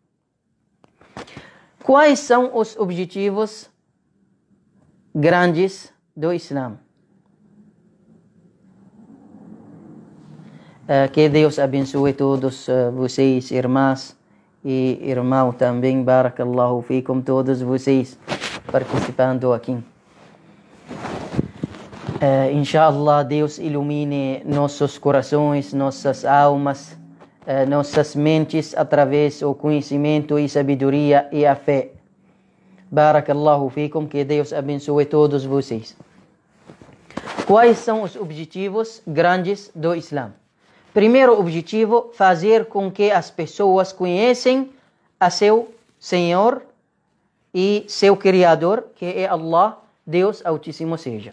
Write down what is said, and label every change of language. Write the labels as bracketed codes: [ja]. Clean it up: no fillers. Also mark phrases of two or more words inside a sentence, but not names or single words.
[pt] Quais são os objetivos grandes do Islã? Que Deus abençoe todos vocês, irmãs e irmão também. [ar] بارك الله فيكم, [pt] todos vocês participando aqui. Inshallah, Deus ilumine nossos corações, nossas almas, nossas mentes através do conhecimento e sabedoria e a fé. [ar] بارك الله فيكم, [pt] que Deus abençoe todos vocês. Quais são os objetivos grandes do Islã? Primeiro objetivo, fazer com que as pessoas conheçam a seu Senhor e seu Criador, que é Allah, Deus Altíssimo seja.